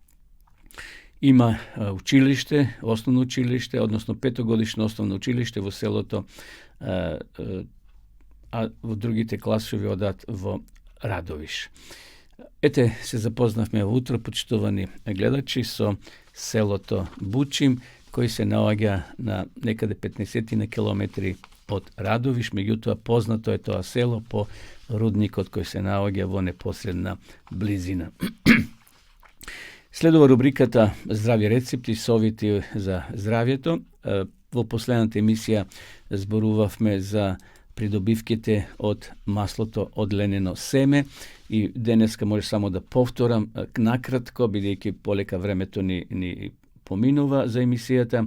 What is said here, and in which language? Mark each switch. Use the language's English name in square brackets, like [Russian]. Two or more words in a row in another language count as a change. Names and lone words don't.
[Macedonian] Има училиште, основно училиште, односно петогодишно основно училиште во селото, а во другите класови одат во Радовиш. Ете, се запознавме во утро, почитувани гледачи, со селото Бучим, кој се наоѓа на некаде 15 на километри од Радовиш, меѓутоа познато е тоа село по рудник од кој се наоѓа во непосредна близина. Следува рубриката Здрави рецепти, совети за здравјето. Во последната емисија зборувавме за придобивките од маслото од ленено семе и денеска може само да повторам накратко, бидејќи полека времето ни поминува за емисијата.